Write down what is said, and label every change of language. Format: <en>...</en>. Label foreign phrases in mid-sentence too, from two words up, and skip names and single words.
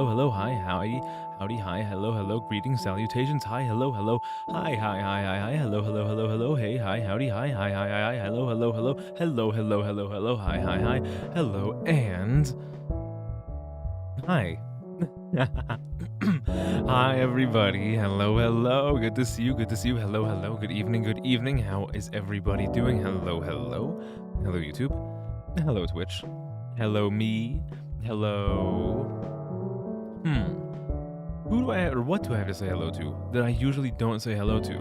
<en>hello, hi, howdy, howdy, hi, hello, hello, greetings, salutations, hi, hello, hello, hi, hi, hi, hi, hi, hello, hello, hello, hello, hey, hi, howdy, hi, hi, hi, hi, hi, hello, hello, hello, hello, hello, hello, hello, hi, hi, hi, hello, and hi. Hi, everybody. Hello, hello. Good to see you. Good to see you. Hello, hello. Good evening. Good evening. How is everybody doing? Hello, hello. Hello, YouTube. Hello, Twitch. Hello, me. Hello. Who do I or what do I have to say hello to that I usually don't say hello to?</en>